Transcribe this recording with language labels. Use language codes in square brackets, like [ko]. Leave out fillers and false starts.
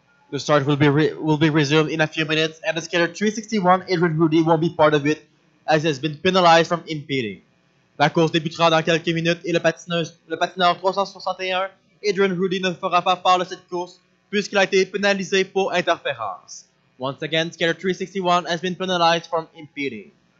[en] The start will be resumed in a few minutes, and the skater 361 Adrian Rudy won't be part of it as he has been penalized from impeding. [fr] La course débutera dans quelques minutes et le patineur 361 Adrian Rudy ne fera pas part de cette course puisqu'il a été pénalisé pour interférence. [en] Once again, skater 361 has been penalized from impeding.